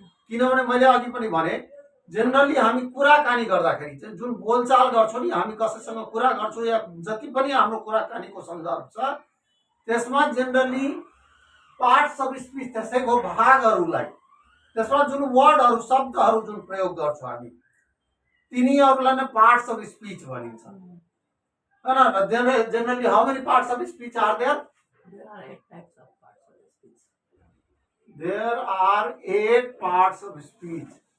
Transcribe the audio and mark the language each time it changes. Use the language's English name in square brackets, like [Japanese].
[Nepali] किनभने मैले अघि पनि भने जेनरली हामी कुराकानी गर्दाखेरि चाहिँ जुन बोलचाल गर्छौँ नि, हामी कसैसँग कुरा गर्छौँ या जति पनि हाम्रो कुराकानीको सन्दर्भ छ त्यसमा जेनरली पार्ट्स अफ स्पीच त्यसैको भागहरूलाई, त्यसमा जुन वर्डहरू शब्दहरू जुन प्रयोग गर्छौँ हामी तिनीहरूलाई नै पार्ट्स अफ स्पीच भनिन्छ। [English] हैन, generally how many parts of speech are there? There are 8 types of parts of speech. There are 8 parts of speech.